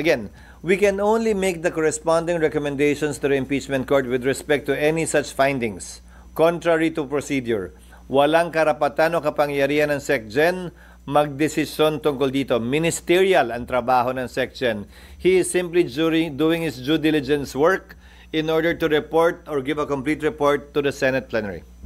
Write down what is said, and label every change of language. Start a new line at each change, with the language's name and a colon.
English: Again, we can only make the corresponding recommendations to the impeachment court with respect to any such findings, contrary to procedure.
Filipino: Walang karapatan o kapangyarihan ng SecGen magdesisyon tungkol dito. Ministerial ang trabaho ng SecGen.
English: He is simply doing his due diligence work in order to report or give a complete report to the Senate plenary.